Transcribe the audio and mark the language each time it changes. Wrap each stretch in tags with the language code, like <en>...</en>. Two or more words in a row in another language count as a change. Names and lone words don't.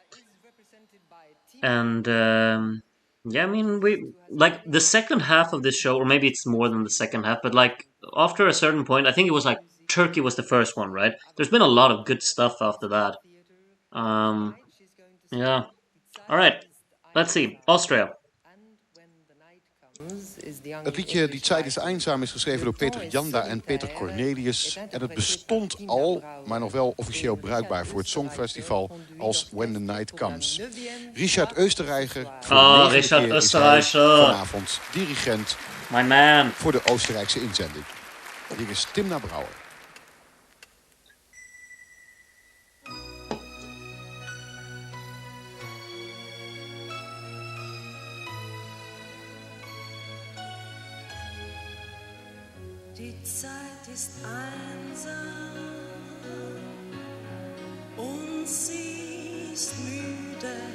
<en>And yeah, I mean, we like the second half of this show, or maybe it's more than the second half, but like after a certain point, I think it was like Turkey was the first one, right? There's been a lot of good stuff after that. Yeah. All right. Let's see. Austria.</en> <nl>Het liedje Die Zeit ist einsam is geschreven door Peter Janda en Peter Cornelius. En het bestond al, maar nog wel officieel bruikbaar voor het Songfestival als When the Night Comes. Richard Österreicher, voor de negende Richard keer is hij Österreicher. vanavond dirigent</nl> <en>My man.</en> <nl>voor de Oostenrijkse inzending. Hier is Timna Brouwer.</nl> <de>Die Zeit ist einsam und sie ist müde.</de>